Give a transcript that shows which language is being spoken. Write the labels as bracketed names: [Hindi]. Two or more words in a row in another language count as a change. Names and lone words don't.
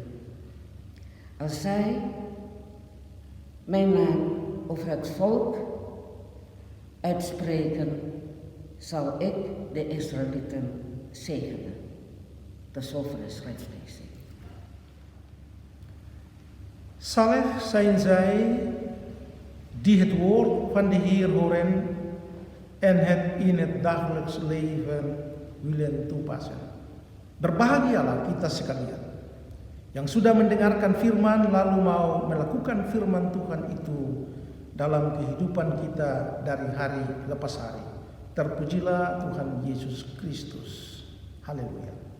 [Dutch] Als zij mijn naam over het volk uitspreken, zal ik de Israëlieten zegenen. Tot zover de schriftlezing. Zalig zijn zij die het woord van de Heer horen en het in het dagelijks leven willen toepassen. [Indonesian] Berbahagialah kita sekalian yang sudah mendengarkan firman lalu mau melakukan firman Tuhan itu dalam kehidupan kita dari hari lepas hari. Terpujilah Tuhan Yesus Kristus. Haleluya.